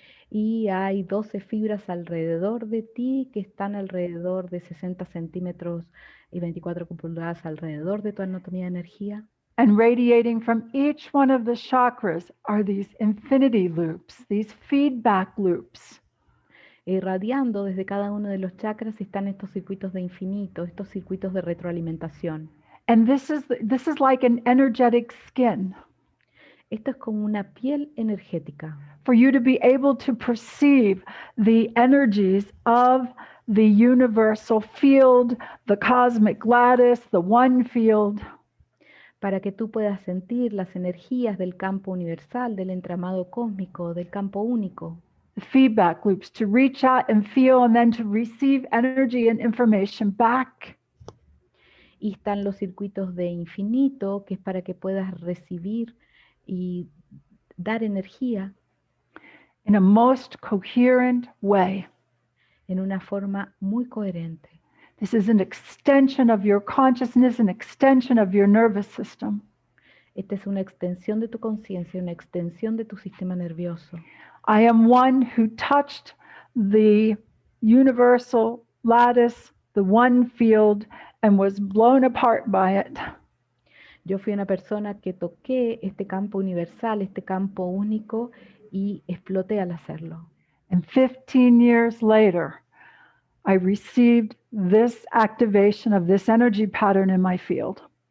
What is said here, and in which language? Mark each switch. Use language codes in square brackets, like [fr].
[es] Y hay 12 fibras alrededor de ti que están alrededor de 60 centímetros y 24 pulgadas alrededor de tu anatomía de energía. [en] And radiating from each one of the chakras are these infinity loops, these feedback loops. [es] Irradiando desde cada uno de los chakras están estos circuitos de infinito, estos circuitos de retroalimentación. [en] And this is like an energetic skin. [es] Esto es como una piel energética. [en] For you to be able to perceive the energies of the universal field, the cosmic lattice, the one field. [es] Para que tú puedas sentir las energías del campo universal, del entramado cósmico, del campo único. [en] The feedback loops to reach out and feel and then to receive energy and information back. [es] Y están los circuitos de infinito, que es para que puedas recibir y dar energía [en] In a most coherent way. [es] en una forma muy coherente. [en] This is an extension of your consciousness, an extension of your nervous system. [es] Esta es una extensión de tu conciencia, una extensión de tu sistema nervioso. [en] I am one who touched the universal lattice, the one field, and was blown apart by it. [es] Yo fui una persona que toqué este campo universal, este campo único, y exploté al hacerlo. [en] And 15 years later, I received this activation of this energy pattern in my field.